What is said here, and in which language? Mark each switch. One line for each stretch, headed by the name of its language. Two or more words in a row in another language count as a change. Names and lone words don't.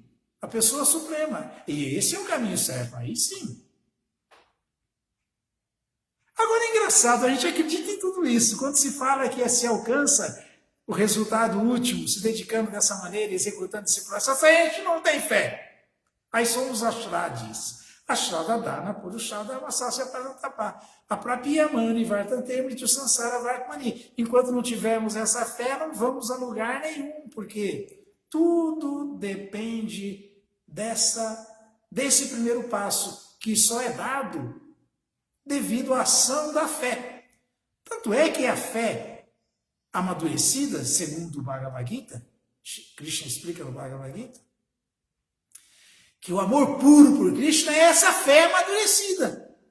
Portuguese: A pessoa suprema. E esse é o caminho certo. Aí sim. Agora é engraçado, a gente acredita em tudo isso. Quando se fala que se alcança o resultado último, se dedicando dessa maneira, executando esse processo, a gente não tem fé. Aí somos ashradis.
Sanskrit: अश्रद्दधाना पुरुषा धर्मस्यास्य परन्तप. अप्राप्यमां निवर्तन्ते मृत्यु संसार वर्त्मनि.
Portuguese: Enquanto não tivermos essa fé, não vamos a lugar nenhum, porque tudo depende desse primeiro passo, que só é dado devido à ação da fé. Tanto é que a fé amadurecida, segundo o Bhagavad Gita, Krishna explica no Bhagavad Gita, que o amor puro por Krishna é essa fé amadurecida.